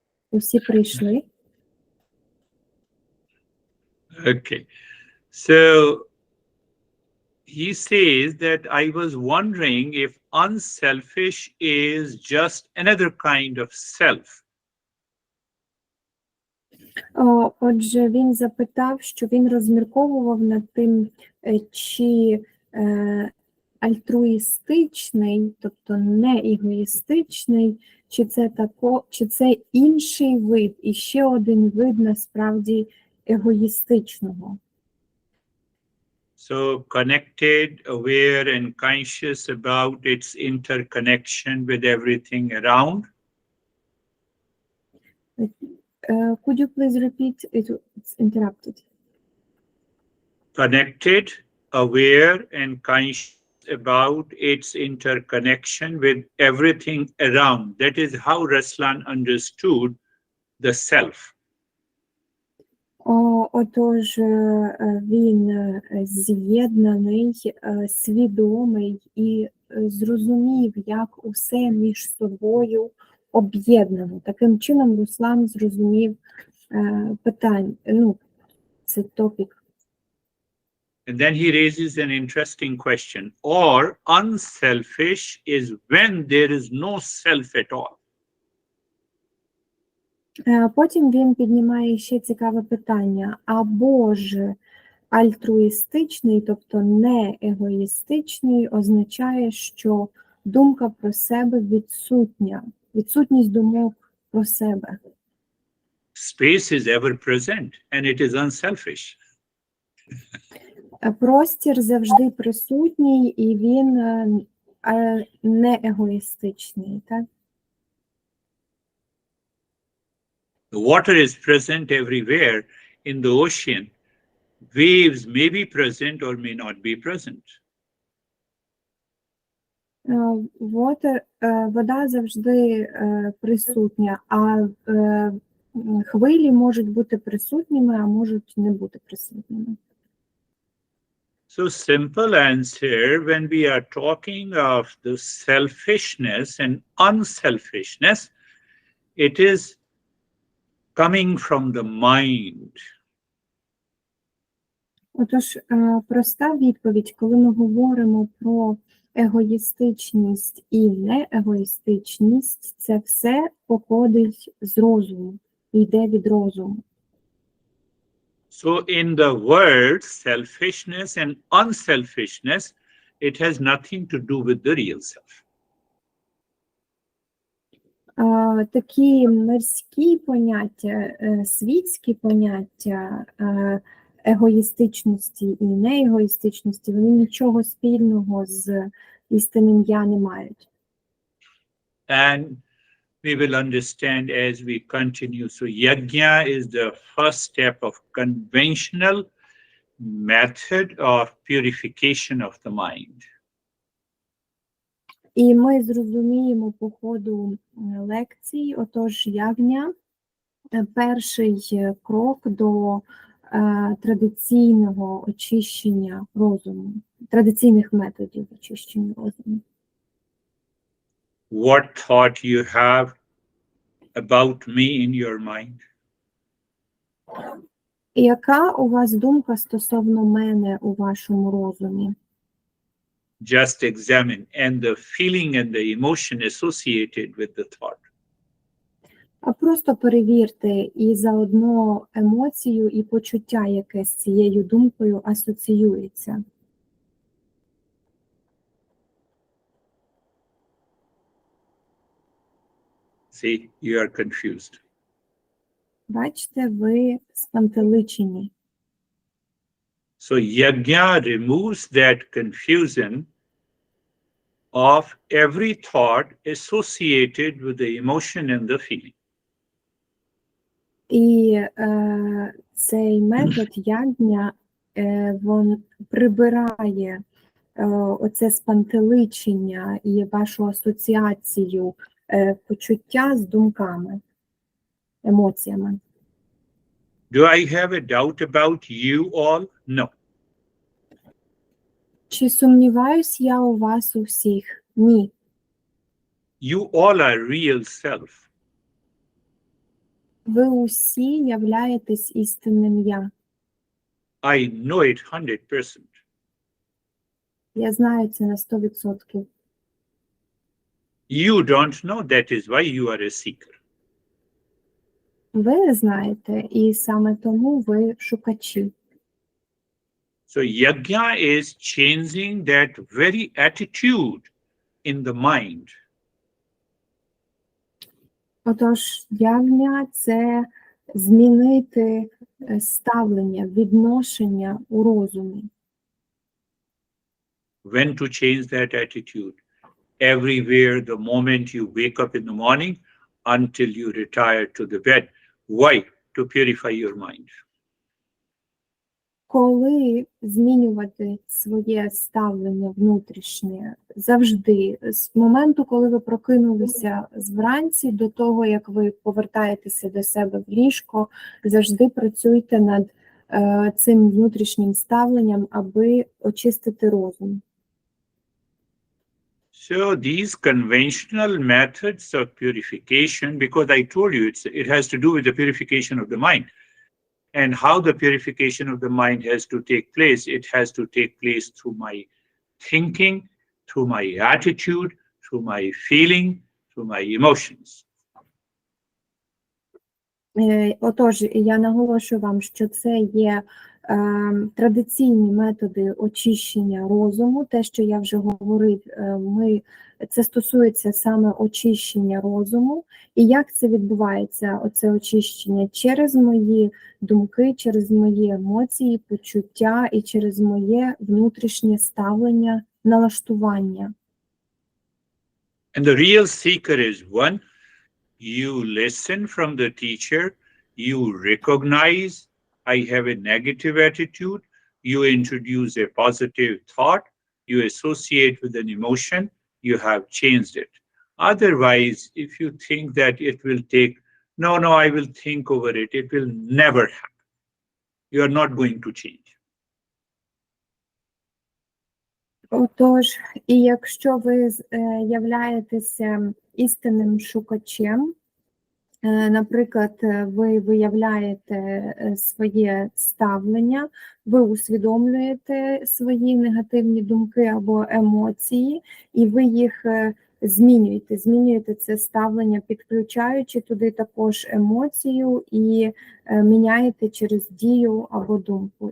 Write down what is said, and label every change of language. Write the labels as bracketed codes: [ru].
[uk] Усі прийшли. [en] Okay. So he says that I was wondering if unselfish is just another kind of self. [uk] Отже, він запитав, що він розмірковував над тим, чи альтруїстичний, тобто не егоїстичний, чи це інший вид, і ще один вид насправді егоїстичного. [en] So connected, aware and conscious about its interconnection with everything around. Could you please repeat? It's interrupted. Connected, aware and conscious about its interconnection with everything around. That is how Raslan understood the self. [uk] Отож, він з'єднаний, свідомий і зрозумів, як усе між собою об'єднано. Таким чином Руслан зрозумів питання, це топік. [en] And then he raises an interesting question. Or unselfish is when there is no self at all. [uk] Потім він піднімає ще цікаве питання. Або ж альтруїстичний, тобто не егоїстичний, означає, що думка про себе відсутня. Відсутність думок про себе. [en] Space is ever present and it is unselfish. [uk] Простір завжди присутній, і він не егоїстичний, так? [en] The water is present everywhere in the ocean. Waves may be present or may not be present. [uk] Вода завжди присутня, а хвилі можуть бути присутніми, а можуть не бути присутніми. [en] So simple answer, when we are talking of the selfishness and unselfishness, it is coming from the mind. [uk] Отож, проста відповідь, коли ми говоримо про егоїстичність і неегоїстичність, це все походить з розуму, йде від розуму. [en] So in the word selfishness and unselfishness, it has nothing to do with the real self. [uk] такі мирські поняття, світські поняття егоїстичності і неегоїстичності, вони нічого спільного з істинним я не мають. [en] And we will understand as we continue. So yajna is the first step of conventional method of purification of the mind. [uk] І ми зрозуміємо по ходу лекцій, отож ягня – перший крок до традиційного очищення розуму, традиційних методів очищення розуму. [en] What thought you have about me in your mind? [uk] Яка у вас думка стосовно мене у вашому розумі? [en] Just examine, and the feeling and the emotion associated with the thought. [uk] А просто перевірте і заодно емоцію і почуття, яке з цією думкою асоціюється. [en] See, you are confused. [uk] Бачите, ви спантеличені. [en] So yajna removes that confusion of every thought associated with the emotion and the feeling. [uk] І цей метод ягня, він прибирає оце спантеличення і вашу асоціацію почуття з думками, емоціями. [en] Do I have a doubt about you all? No. [uk] Чи сумніваюсь я у вас у всіх? Ні. [en] You all are real self. [uk] Ви усі являєтесь істинним я. [en] I know it 100%. [uk] Я знаю це на 100%. [en] You don't know, that is why you are a seeker. [uk] Ви не знаєте, і саме тому ви шукачі. [en] So yajna is changing that very attitude in the mind. [uk] Отож, ягня – це змінити ставлення, відношення у розумі. [en] When to change that attitude? Everywhere, the moment you wake up in the morning until you retire to the bed. Why? To purify your mind. [uk] Коли змінювати своє ставлення внутрішнє? Завжди. З моменту, коли ви прокинулися вранці, до того, як ви повертаєтеся до себе в ліжко, завжди працюйте над цим внутрішнім ставленням, аби очистити розум. [en] So these conventional methods of purification, because I told you it has to do with the purification of the mind. And how the purification of the mind has to take place, it has to take place through my thinking, through my attitude, through my feeling, through my emotions. [uk] Отож, я наголошую вам, що це є традиційні методи очищення розуму. Те, що я вже говорив, це стосується саме очищення розуму. І як це відбувається, оце очищення? Через мої думки, через мої емоції, почуття і через моє внутрішнє ставлення, налаштування. [en] And the real seeker is one, you listen from the teacher, you recognize I have a negative attitude, you introduce a positive thought, you associate with an emotion, you have changed it. Otherwise, if you think that it will take, no, I will think over it, it will never happen. You are not going to change. [uk] Отож, і якщо ви являєтеся істинним шукачем, наприклад, ви виявляєте своє ставлення, ви усвідомлюєте свої негативні думки або емоції, і ви їх змінюєте це ставлення, підключаючи туди також емоцію і міняєте через дію або думку.